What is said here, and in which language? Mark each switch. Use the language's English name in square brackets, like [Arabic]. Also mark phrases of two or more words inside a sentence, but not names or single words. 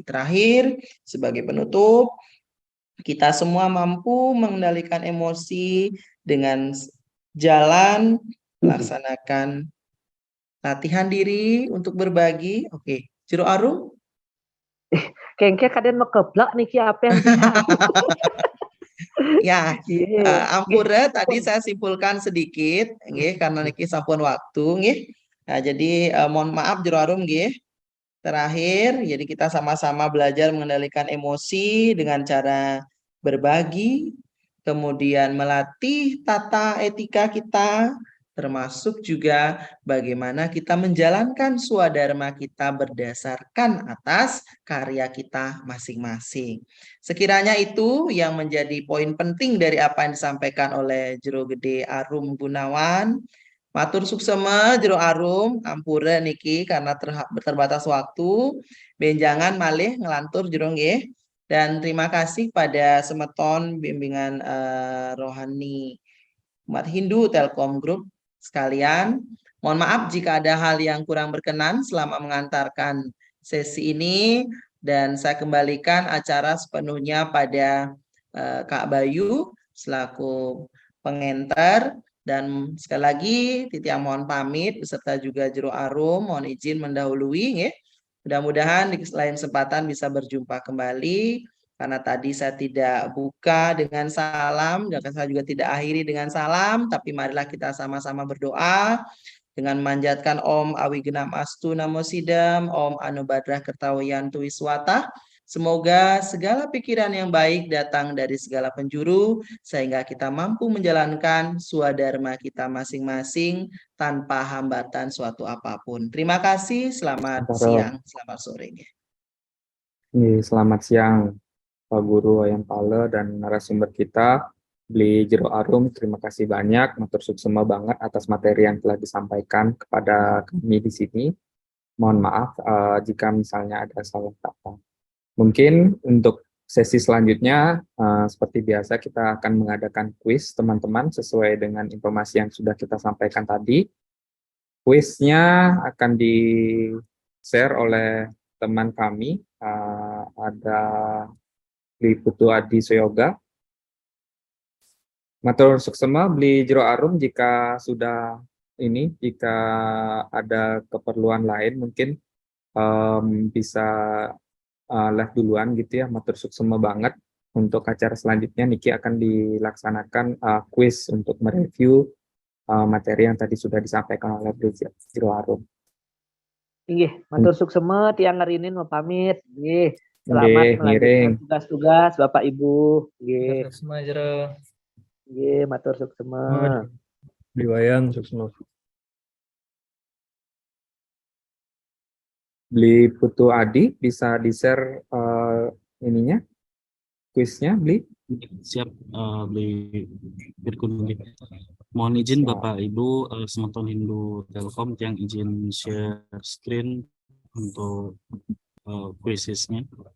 [Indonesian] Terakhir, sebagai penutup, kita semua mampu mengendalikan emosi dengan jalan melaksanakan latihan diri untuk berbagi. Oke, Jiro Arum. kayaknya kalian mau keblak nih apa yang Ya, ampura tadi saya simpulkan sedikit, karena [Balinese] niki sampun waktu, [Indonesian] Nah, jadi mohon maaf Jero Arum, Terakhir, jadi kita sama-sama belajar mengendalikan emosi dengan cara berbagi, kemudian melatih tata etika kita termasuk juga bagaimana kita menjalankan swadharma kita berdasarkan atas karya kita masing-masing. Sekiranya itu yang menjadi poin penting dari apa yang disampaikan oleh Jero Gede Arum Gunawan. [Balinese] Matur suksema Jero Arum, ampura niki [Indonesian] karena terbatas waktu. [Balinese] Benjangan malih ngelantur Jero nggih. [Indonesian] Dan terima kasih pada semeton bimbingan rohani umat Hindu Telkom Group sekalian. Mohon maaf jika ada hal yang kurang berkenan selama mengantarkan sesi ini, dan saya kembalikan acara sepenuhnya pada Kak Bayu selaku pengenter. Dan sekali lagi Titiang mohon pamit beserta juga Jero Arum mohon izin mendahului ya. Mudah-mudahan di lain kesempatan bisa berjumpa kembali. Karena tadi saya tidak buka dengan salam, dan saya juga tidak akhiri dengan salam, tapi marilah kita sama-sama berdoa dengan memanjatkan [Sanskrit] ॐ अविघ्नम् अस्तु नमो सिद्धम्, ॐ आनो भद्राः क्रतवो यन्तु विश्वतः. [Indonesian] Semoga segala pikiran yang baik datang dari segala penjuru, sehingga kita mampu menjalankan swadharma kita masing-masing tanpa hambatan suatu apapun. Terima kasih, selamat siang, selamat sore. Selamat siang Pak Guru Ayam Pale dan narasumber kita, Bli Jero Arum. Terima kasih banyak, [Balinese] matur suksema [Indonesian] banget atas materi yang telah disampaikan kepada kami di sini. Mohon maaf jika misalnya ada salah kata. Mungkin untuk sesi selanjutnya, seperti biasa kita akan mengadakan kuis teman-teman sesuai dengan informasi yang sudah kita sampaikan tadi. Kuisnya akan di-share oleh teman kami, ada Bli Putu Adi Soyoga. [Balinese] Matur suksema Bli Jero Arum, [Indonesian] jika sudah jika ada keperluan lain mungkin bisa live duluan gitu ya. [Balinese] Matur suksema banget. [Indonesian] Untuk acara selanjutnya Niki akan dilaksanakan kuis untuk mereview materi yang tadi sudah disampaikan oleh Bli Jero Arum. [Balinese] Nggih, matur suksema tiang ngarinin [Indonesian] mau pamit. [Balinese] Nggih. [Indonesian] Selamat melanjutkan tugas-tugas Bapak Ibu. [Balinese] Nggih. [Indonesian] Semua Jero. [Balinese] Nggih, matur suksema. Bli Wayang suksema. [Indonesian] Bli Putu Adi bisa di-share ininya, kuisnya, Bli? Siap, Bli Birkun. Mohon izin Bapak Ibu, semeton Hindu Telkom yang izin [English] share screen [Indonesian] untuk kuisisnya.